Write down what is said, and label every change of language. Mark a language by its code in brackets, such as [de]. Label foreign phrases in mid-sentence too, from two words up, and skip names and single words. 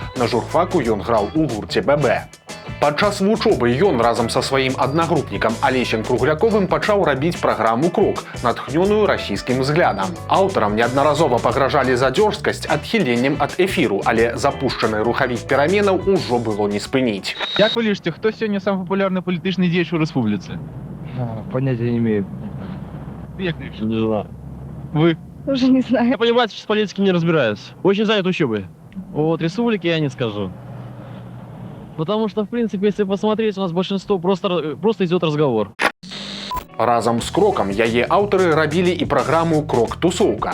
[be] На журфаку ён граў у гурце ББ. Падчас вучобы ён разам са сваім аднагрупнікам Алесем Кругляковым пачаў рабіць праграму «Крок», натхнёную расійскім взглядам. Аўтарам неаднаразова пагражалі за дзёрзкасць адхіленнем ад эфіру, але запушчаны рухавік пераменаў ужо было не спыніць. Як вы лічыце, хто сёння самы папулярны палітычны дзеяч у рэспубліцы? [ru] Понятия не имею. [be] Як лічыце? [ru] Не знаю. [be] Вы? [ru] Уже не знаю. Я, понимаете, с политикой не разбираюсь. Очень занят учебой. Вот республики я не скажу. Потому что, в принципе, если посмотреть, у нас большинство просто идет разговор. [be] Разам з «Крокам» яе аўтары рабілі і праграму «Крок-тусоўка».